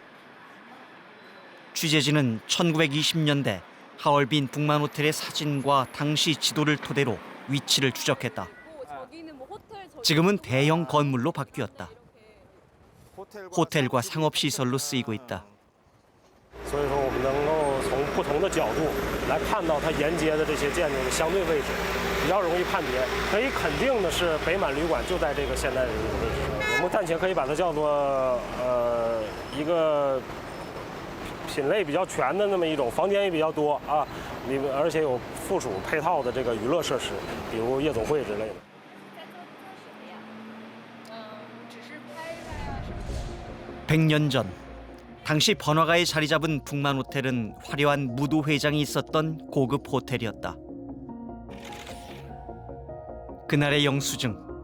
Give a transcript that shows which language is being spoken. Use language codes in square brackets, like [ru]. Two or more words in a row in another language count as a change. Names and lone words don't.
[ko] 취재진은 1920년대 하얼빈 북만 호텔의 사진과 당시 지도를 토대로 위치를 추적했다. 지금은 대형 건물로 바뀌었다. 호텔과 상업시설로 쓰이고 있다. [zh] 所以说，我们能够从不同的角度来看到它沿街的这些建筑的相对位置，比较容易判别。可以肯定的是，北满旅馆就在这个现代人民的位置上。我们暂且可以把它叫做一个品类比较全的那么一种，房间也比较多啊，而且有附属配套的这个娱乐设施，比如夜总会之类的。 [ko] 100년 전 당시 번화가에 자리 잡은 북만 호텔은 화려한 무도회장이 있었던 고급 호텔이었다. 그날의 영수증.